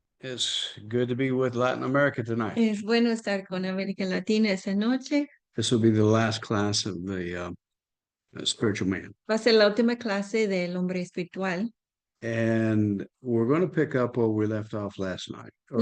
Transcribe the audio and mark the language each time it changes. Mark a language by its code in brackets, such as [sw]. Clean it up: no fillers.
[en] It's good to be with Latin America tonight. [es] Es bueno estar con América Latina esta noche. [en] This will be the last class of the spiritual man. [es] Va a ser la última clase del hombre espiritual [en] And we're going to pick up where we left off last night or